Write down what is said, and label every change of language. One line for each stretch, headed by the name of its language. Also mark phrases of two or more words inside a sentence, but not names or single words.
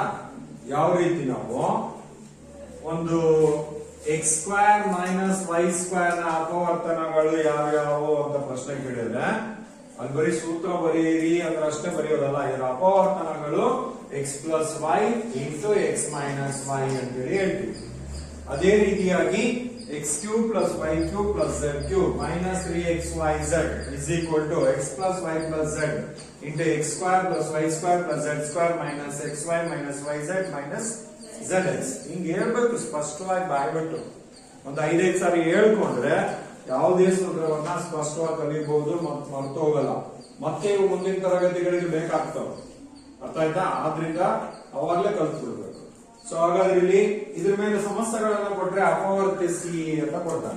Kannada: ಯಾವ ರೀತಿ ನಾವು ಒಂದು x² - y² ನ ಅಪವರ್ತನಗಳು ಯಾವ್ಯಾವು ಅಂತ ಪ್ರಶ್ನೆ ಕೇಳಿದ್ರೆ ಅಲ್ಲಿ ಬರೀ ಸೂತ್ರ ಬರೆಯಿರಿ ಅಂದ್ರೆ ಅಷ್ಟೇ ಬರೆಯೋದಲ್ಲ, ಇದರ ಅಪವರ್ತನಗಳು x + y × x - y ಅಂತೇಳಿ ಹೇಳ್ತೀವಿ. ಅದೇ ರೀತಿಯಾಗಿ x³ + y³ + z³ - 3xyz = x + y + z × x² + y² + z² - xy - yz - zx. ಹಿಂಗೆ ಹೇಳ್ಬೇಕು ಸ್ಪಷ್ಟವಾಗಿ ಬಾಯ್ಬಿಟ್ಟು ಒಂದು 5 ಸಾರಿ ಹೇಳ್ಕೊಂಡ್ರೆ ಯಾವುದೇ ಸೂತ್ರವನ್ನ ಸ್ಪಷ್ಟವಾಗಿ ಕಲಿಬಹುದು ಮತ್ತು ಮರ್ತು ಹೋಗಲ್ಲ. ಮತ್ತೆ ಇವು ಮುಂದಿನ ತರಗತಿಗಳಿಗೆ ಬೇಕಾಗ್ತವೆ. ಅರ್ಥ ಆಯ್ತಾ? ಆದ್ರಿಂದ ಅವಾಗಲೇ ಕಲ್ತ್ಬಿಡ್ಬೇಕು. ಸೊ ಹಾಗಾದ್ರೆ ಇಲ್ಲಿ ಇದ್ರ ಮೇಲೆ ಸಮಸ್ಯೆಗಳನ್ನ ಕೊಟ್ರೆ ಅಪವರ್ತಿಸಿ ಅಂತ ಕೊಡ್ತಾರೆ.